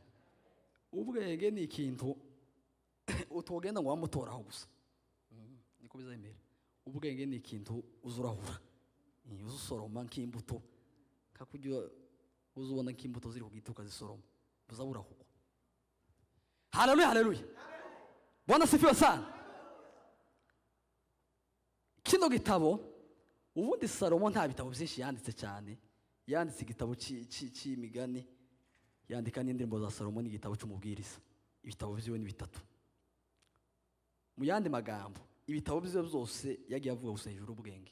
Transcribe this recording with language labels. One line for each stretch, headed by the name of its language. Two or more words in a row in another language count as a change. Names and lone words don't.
Kinyarwanda: Ubwenge ni ikintu utogenda ngo wamutoraho gusa. Niko biza imbere. Ubwenge ni ikintu uzurahura. Uzusoroma nk'imbuto. Kakujya uzubona nk'imbuto ziri ku giti ukazisoroma. Uzabura huko. Haleluya, haleluya.
Swahili: Bwana sifiwe sana.
Kinyarwanda: Kino gitabo ubundi Salomo nta bitabo byinshi yanditse cyane. Yanditse igitabo cy'imigani, yandika n'indirimbo za Salomo n'igitabo cy'umubwiriza. Ibitabo byiwe ni bitatu. Mu yandi magambo, ibitabo byiwe byose yagiye avuga gusa hejuru ubwenge.